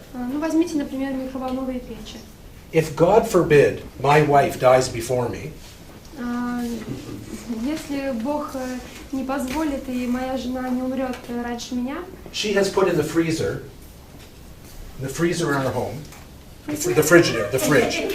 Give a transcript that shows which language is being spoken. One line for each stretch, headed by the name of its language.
Russian: Ну, возьмите, например, микроволновые печи.
English: If, God forbid, my wife dies before me,
Russian: Если Бог не позволит и моя жена не умрет раньше меня,
English: she has put in the freezer in our home, the Frigidaire, the fridge,